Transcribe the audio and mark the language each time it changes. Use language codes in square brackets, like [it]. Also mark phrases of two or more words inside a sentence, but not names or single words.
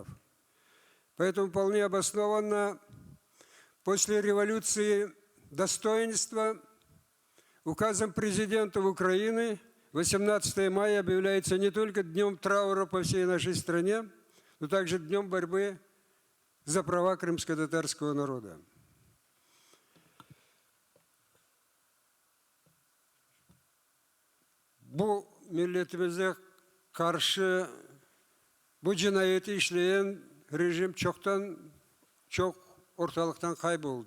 [ru] Поэтому вполне обоснованно после революции достоинства указом президента Украины 18 мая объявляется не только днем траура по всей нашей стране, но также днем борьбы за права крымско-татарского народа. [tr] Bu milletimize karşı bu cinayeti işleyen rejim çok ortalıktan kayboldu.